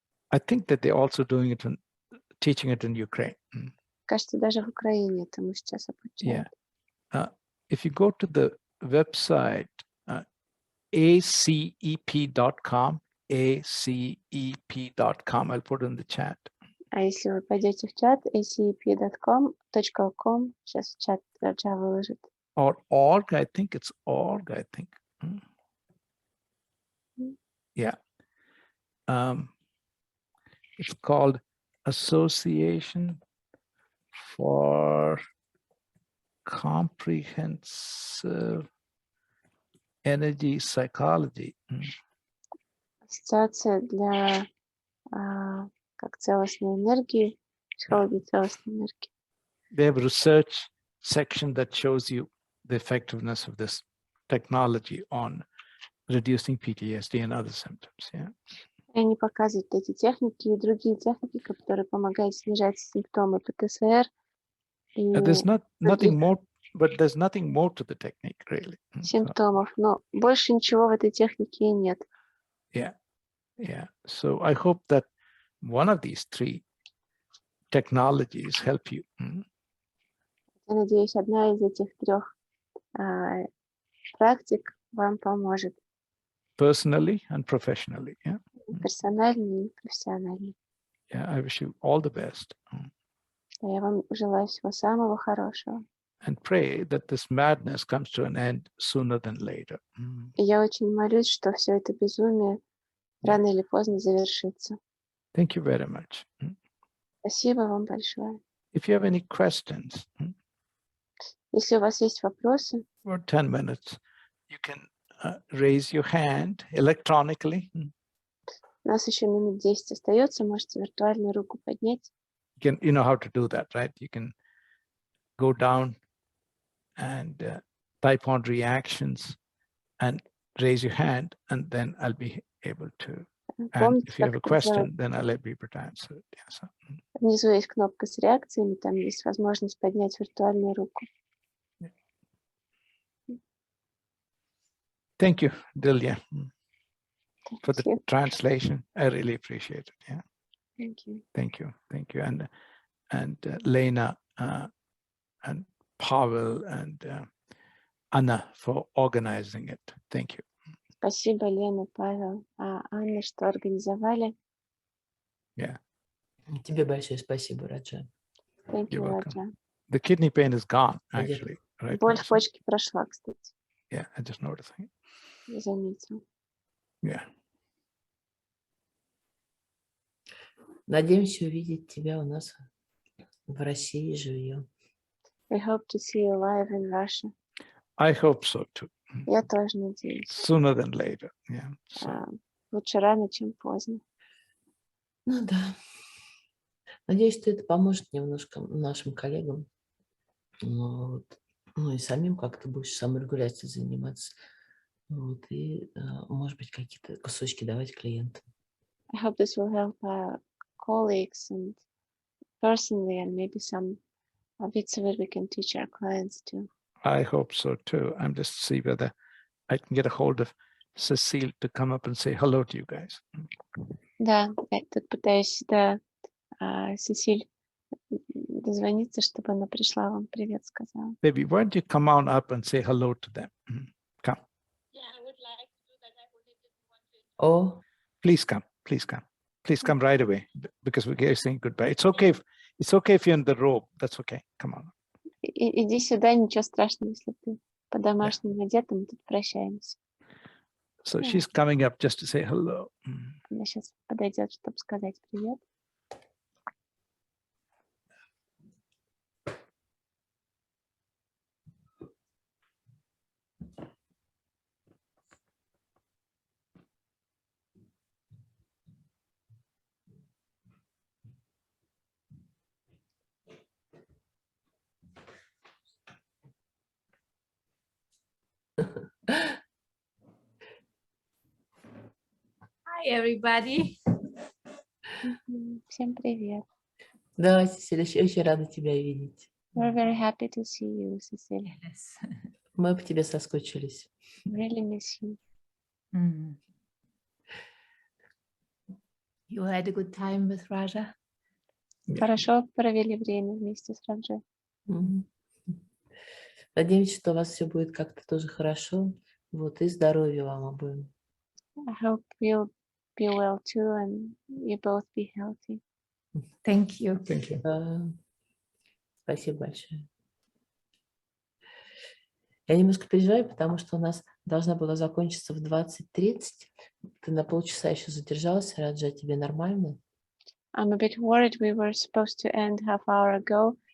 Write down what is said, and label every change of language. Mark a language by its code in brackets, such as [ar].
[en] I think that they're also doing it teaching it in Ukraine. [ru] Кажется, даже в Украине этому сейчас обучают. [en] Yeah. If you go to the website acep.com, acep.com, I'll put it in the chat. [ru] А если вы пойдете в чат acep.com, сейчас в чат Раджа выложит. [en] Or org, I think it's org, I think. Yeah. It's called Association for Comprehensive Energy Psychology. [ru] Ассоциация для как целостной энергии, психологии целостной энергии. [en] They have a research section that shows you the effectiveness of this technology on reducing PTSD and other symptoms. Yeah. [ru] И они показывают эти техники и другие техники, которые помогают снижать симптомы ПТСР. [en] There's nothing more, but there's nothing more to the technique, really. [ru] Симптомов, но больше ничего в этой технике и нет. [en] Yeah, yeah. So I hope that one of these three technologies help you. [ru] Я надеюсь, одна из этих трех практик вам поможет. [en] Personally and professionally. Yeah. [ru] Персонально и профессионально. [en] Yeah, I wish you all the best. [ru] Я вам желаю всего самого хорошего. [en] And pray that this madness comes to an end sooner than later. [ru] И я очень молюсь, что все это безумие рано или поздно завершится. [en] Thank you very much. [ru] Спасибо вам большое. [en] If you have any questions, [ru] Если у вас есть вопросы, [en] for 10 minutes, you can raise your hand electronically. [ru] у нас еще минут 10 остается, можете виртуальную руку поднять. [en] You know how to do that, right? You can go down and type on reactions and raise your hand, and then I'll be able to. And if you have a question, then I'll be able to answer it. Yeah, so. [ru] Внизу есть кнопка с реакциями, там есть возможность поднять виртуальную руку. [en] Thank you, Dilya, for the translation. I really appreciate it. Yeah. Thank you. Thank you. Thank you. And Lena and Pavel and Anna for organizing it. Thank you. [ru] Спасибо, Лена, Павел, Анна, что организовали. [en] Yeah. [ru] Тебе большое спасибо, Раджа. [en] Thank you, Раджа. The kidney pain is gone, actually. Right [ru] Боль [en] now, [ru] в почке прошла, кстати. [en] Yeah, I just noticed. [ru] Я заметил. [en] Yeah. [ru] Надеемся увидеть тебя у нас в России живьем. [en] I hope to see you live in Russia. I hope so too. [ru] Я тоже надеюсь. [en] Sooner than later. Yeah. So. [ru] Лучше рано, чем поздно. Ну да. Надеюсь, что это поможет немножко нашим коллегам. Вот. Ну и самим как-то будешь саморегуляцией заниматься. Вот. И, может быть, какие-то кусочки давать клиентам. [en] I hope this will help our colleagues and personally, and maybe some bits of it we can teach our clients too. I hope so too. I'm just see whether I can get a hold of Cecile to come up and say hello to you guys. [ru] Да, я тут пытаюсь до Сесиль дозвониться, чтобы она пришла, вам привет сказала. [en] Baby, why don't you come on up and say hello to them? Come. Yeah, I would like to do that. I didn't want to. Oh. Please come. Please come. Please come right away because we're saying goodbye. It's okay if you're in the robe. That's okay. Come on. [ru] Иди сюда, ничего страшного, если ты по-домашнему одета, мы тут прощаемся. [en] So she's coming up just to say hello. [ru] Она сейчас подойдет, чтобы сказать привет. [en] Hi, everybody. [ru] Всем привет. Да, Сесилия, очень рада тебя видеть. [en] We're very happy to see you, Cecilia. Yes. [ru] Мы по тебе соскучились. [en] Really miss you. Mm. You had a good time with Raja? [ru] Хорошо провели время вместе с Раджи. Мгм. Надеемся, что у вас все будет как-то тоже хорошо. Вот, и здоровья вам обоим. [en] I hope you'll be well too and you both be healthy. Thank you. Thank you. [ru] Спасибо большое. Я немножко переживаю, потому что у нас должна была закончиться в 20:30. Ты на полчаса еще задержалась, Раджа, тебе нормально? [en] I'm a bit worried. We were supposed to end half hour ago.